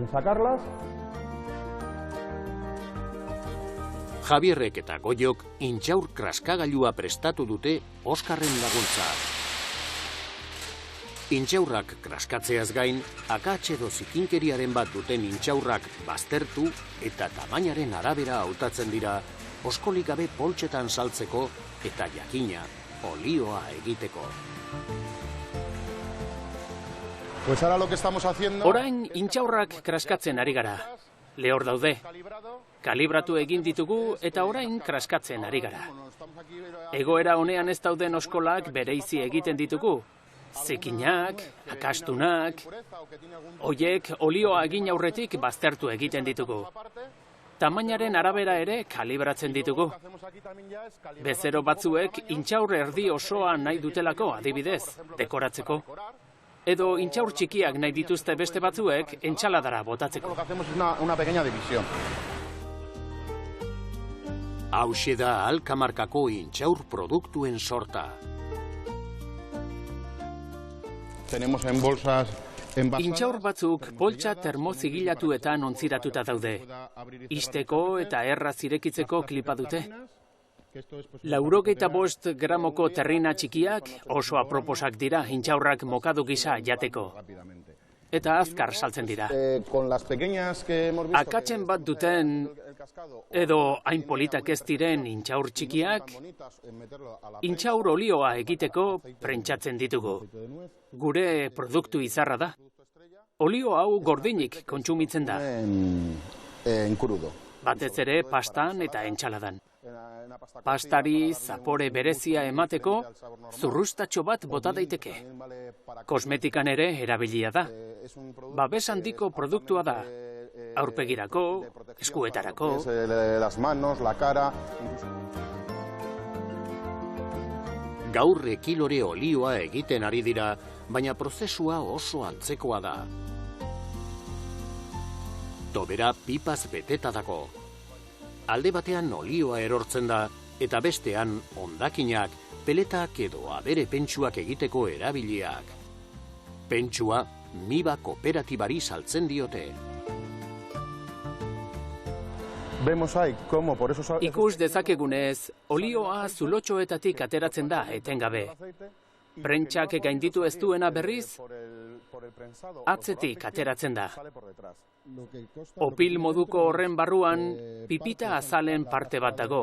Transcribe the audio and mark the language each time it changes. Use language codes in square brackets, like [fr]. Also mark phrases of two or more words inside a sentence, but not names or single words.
[eu] Javierrek eta Goiok intxaur kraskagailua prestatu dute Oskarren laguntza. Intxaurrak kraskatzeaz gain, akats edo zikinkeriaren bat duten intxaurrak baztertu eta tamainaren arabera hautatzen dira oskolik gabe poltsetan saltzeko eta jakina olioa egiteko. [es] Pues ahora lo que estamos haciendo... [eu] Orain intxaurrak kraskatzen ari gara. Lehor daude. Kalibratu egin ditugu eta orain kraskatzen ari gara. Egoera honean ez dauden oskolak bereizi egiten ditugu. Zikinak, akastunak, hoiek olioa egin aurretik baztertu egiten ditugu. Tamainaren arabera ere kalibratzen ditugu. Bezero batzuek intxaur erdi osoa nahi dutelako adibidez, dekoratzeko. Edo intxaur txikiak nahi dituzte beste batzuek entxaladara botatzeko. [es] Lo que hacemos es una pequeña división. [eu] Hauxe da Alkamarkako intxaur produktuen sorta. [es] Tenemos en bolsas envasadas. [eu] Intxaur batzuk poltsa termozigilatuetan ontziratuta daude. Isteko eta erraz irekitzeko klipa dute. 95 gramoko terrina txikiak oso aproposak dira intxaurrak mokadu gisa jateko. Eta azkar saltzen dira. [es] Con las pequeñas que hemos visto. [eu] Akatzen bat duten edo hain politak ez diren intxaur txikiak, intxaur olioa egiteko prentsatzen ditugu. Gure produktu izarra da. Olio hau gordinik kontsumitzen da. [es] En crudo. [eu] Batez ere pastan eta entxaladan. Pastari zapore berezia emateko zurrustatxo bat bota daiteke. Kosmetikan ere erabilia da. Babes handiko produktua da. Aurpegirako, eskuetarako. [es] Las manos, la cara. [eu] Gaur ekilore olioa egiten ari dira, baina prozesua oso antzekoa da. Tobera pipaz beteta dago. Alde batean olioa erortzen da, eta bestean hondakinak, peletak edo abere pentsuak egiteko erabiliak. Pentsua Miba kooperatibari saltzen diote. [es] Vemos ahí cómo por esos... [eu] Ikus dezakegunez, olioa zulotxoetatik ateratzen da etengabe. Prentsak gainditu ez duena berriz, atzetik ateratzen da. Opil moduko horren barruan, pipita azalen parte bat dago.